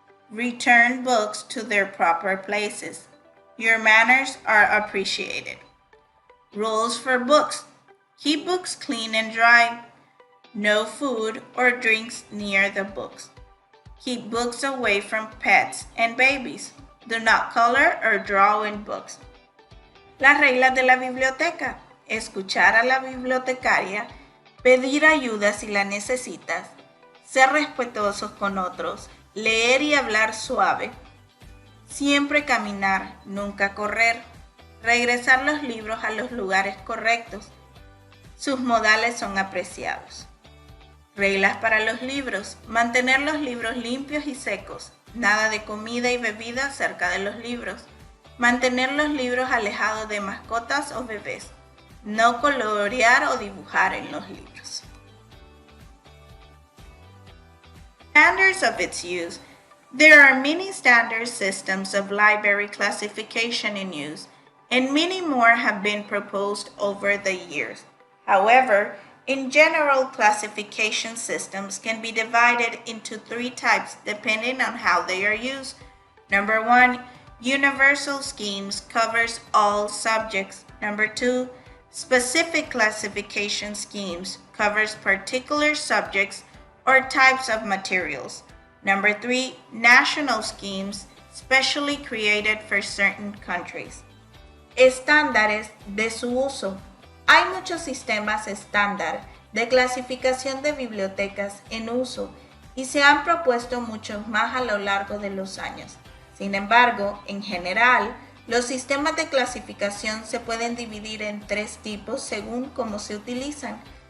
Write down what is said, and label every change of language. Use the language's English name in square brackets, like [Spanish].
[English] Return books to their proper places. Your manners are appreciated. Rules for books. Keep books clean and dry. No food or drinks near the books. Keep books away from pets and babies. Do not color or draw in books. [Spanish] Las reglas de la biblioteca. Escuchar a la bibliotecaria. Pedir ayuda si la necesitas. Ser respetuosos con otros. Leer y hablar suave. Siempre caminar, nunca correr. Regresar los libros a los lugares correctos. Sus modales son apreciados. Reglas para los libros. Mantener los libros limpios y secos. Nada de comida y bebida cerca de los libros. Mantener los libros alejados de mascotas o bebés. No colorear o dibujar en los libros. [English] Standards of its use. There are many standard systems of library classification in use, and many more have been proposed over the years. However, in general, classification systems can be divided into three types depending on how they are used. Number 1, universal schemes covers all subjects. Number 2, specific classification schemes covers particular subjects or types of materials. Number 3, national schemes specially created for certain countries. [Spanish] Estándares de su uso. Hay muchos sistemas estándar de clasificación de bibliotecas en uso y se han propuesto muchos más a lo largo de los años. Sin embargo, en general, los sistemas de clasificación se pueden dividir en tres tipos según cómo se utilizan.